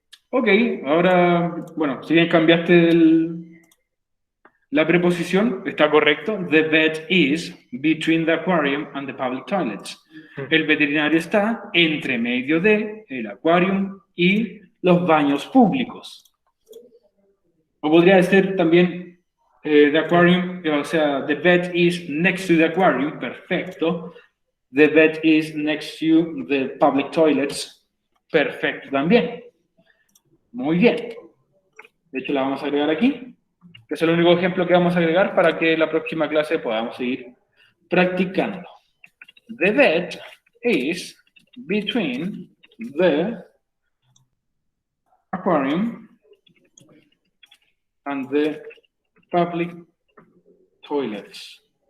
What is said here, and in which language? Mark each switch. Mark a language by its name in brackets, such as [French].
[Spanish] Ok, ahora, bueno, si bien cambiaste La preposición está correcto. [English] The vet is between the aquarium and the public toilets. [Spanish] El veterinario está entre medio de el aquarium y los baños públicos. [English] O podría ser también the aquarium, o sea, the vet is next to the aquarium. [Spanish] Perfecto. [English] The vet is next to the public toilets. [Spanish] Perfecto también. Muy bien. De hecho, la vamos a agregar aquí. Que es el único ejemplo que vamos a agregar para que la próxima clase podamos seguir practicando. [English] The vet is between the aquarium and the public toilets.